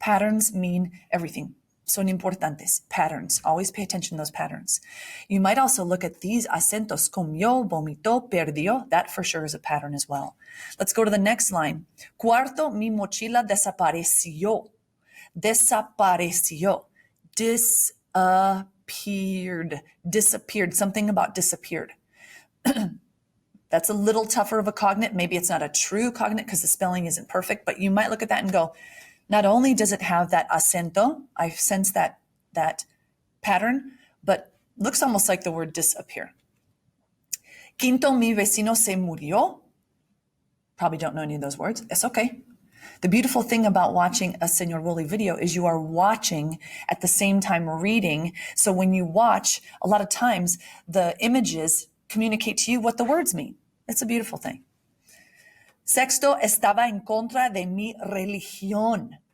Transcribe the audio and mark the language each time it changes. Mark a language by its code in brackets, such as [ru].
[en] Patterns mean everything. [es] Son importantes. [en] Patterns. Always pay attention to those patterns. You might also look at these acentos. [es] Comió, vomitó, perdió. [en] That for sure is a pattern as well. Let's go to the next line. [es] Cuarto, mi mochila desapareció. Desapareció. [en] Disappeared. Disappeared. Something about disappeared. That's a little tougher of a cognate. Maybe it's not a true cognate because the spelling isn't perfect, but you might look at that and go, not only does it have that acento, I sense that pattern, but looks almost like the word disappear. [es] Quinto, mi vecino se murió. [en] Probably don't know any of those words. It's okay. The beautiful thing about watching a Senor Wooly video is you are watching at the same time reading. So when you watch, a lot of times the images communicate to you what the words mean. It's a beautiful thing. [es] Sexto, estaba en contra de mi religión.